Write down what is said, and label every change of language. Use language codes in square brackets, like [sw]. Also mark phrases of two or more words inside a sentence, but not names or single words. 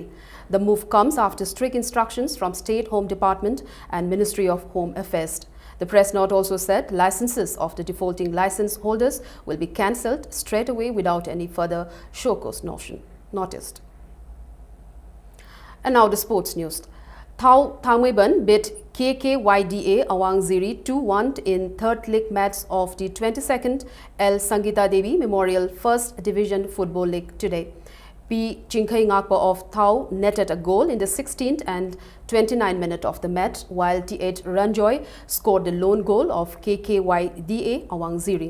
[en] The move comes after strict instructions from State Home Department and Ministry of Home Affairs. The press note also said licenses of the defaulting license holders will be cancelled straight away without any further show cause noticed. And now the sports news. Thau Thangmeiban beat KKYDA Awang Ziri 2-1 in third league match of the 22nd L Sangita Devi Memorial First Division Football League today. P. Chinkhai Ngakpa of Thau netted a goal in the 16th and 29 minutes of the match, while T8 Ranjoy scored the lone goal of KKYDA Awang Ziri.